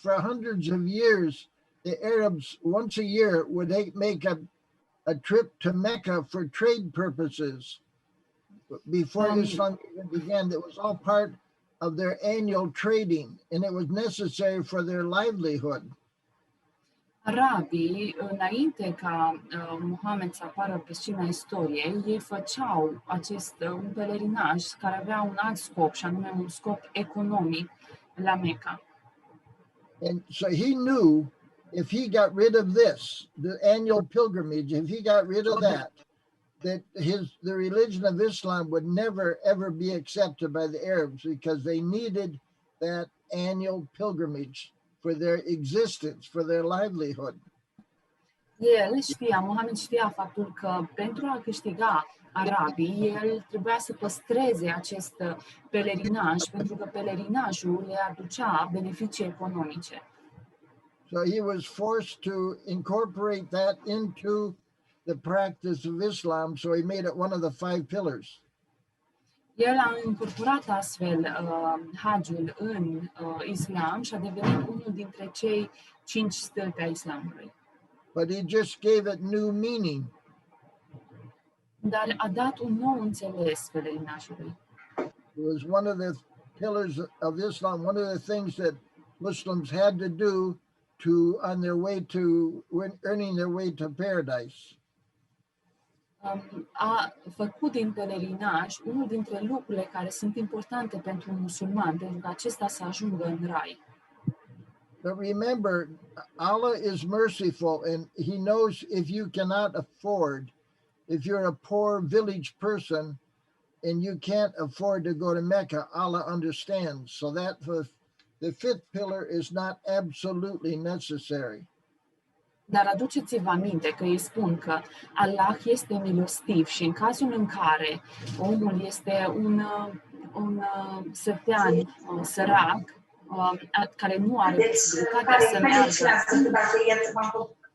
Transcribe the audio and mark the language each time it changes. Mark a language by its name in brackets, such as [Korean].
[English] hundreds of years, the Arabs once a year would make a trip to Mecca for trade purposes. Before Islam even began, it was all part of their annual trading, and it was necessary for their livelihood. [Romanian] Arabii, înainte ca Muhammad să apară pe scena istoriei, ei făceau un pelerinaj care avea un alt scop, și anume un scop economic la Mecca. [English] And so he knew if he got rid of this, the annual pilgrimage, if he got rid of that the religion of Islam would never ever be accepted by the Arabs because they needed that annual pilgrimage for their existence, for their livelihood. [Romanian] Muhammad știa faptul că pentru a câștiga arabii, el trebuia să păstreze acest pelerinaj, pentru că pelerinajul le aducea beneficii economice. [English] So he was forced to incorporate that into the practice of Islam, so he made it one of the 5 pillars. [Romanian] El a incorporat astfel Hajjul în Islam și a devenit unul dintre cei 5 stâlpi ai Islamului. [English] But he just gave it new meaning. [Romanian] Dar a dat un nou înțeles pelerinajului. [English] It was one of the pillars of Islam, one of the things that Muslims had to do on their way to earning their way to paradise. [Romanian] a făcut din pelerinaj unul dintre lucrurile care sunt importante pentru un musulman, pentru că acesta să ajungă în rai. [English] But remember, Allah is merciful, and He knows if you cannot afford, if you're a poor village person and you can't afford to go to Mecca, Allah understands. So that the fifth pillar is not absolutely necessary. [Romanian] Dar aduceți-vă aminte că îi spun că Allah este milostiv și în cazul în care omul este un sătean, sărac, care nu are posibilitatea să meargă.